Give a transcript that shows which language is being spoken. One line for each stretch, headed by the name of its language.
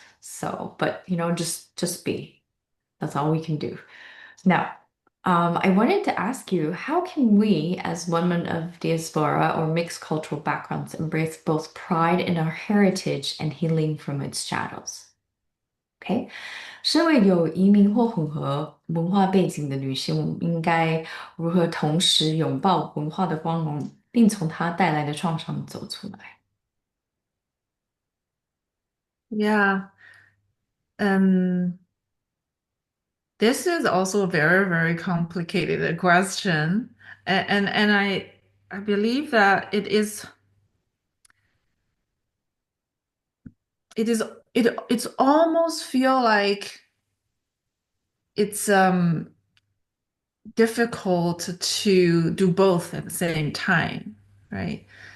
English: So, but just be. That's all we can do. Now, I wanted to ask you, how can we, as women of diaspora or mixed cultural backgrounds, embrace both pride in our heritage and healing from its shadows?
Chinese: OK，身为有移民或混合文化背景的女性，我们应该如何同时拥抱文化的光芒，并从它带来的创伤走出来？
English: Yeah. Um, this is also a very, very complicated question. And I believe that it is it's almost feel like it's difficult to do both at the same time, right?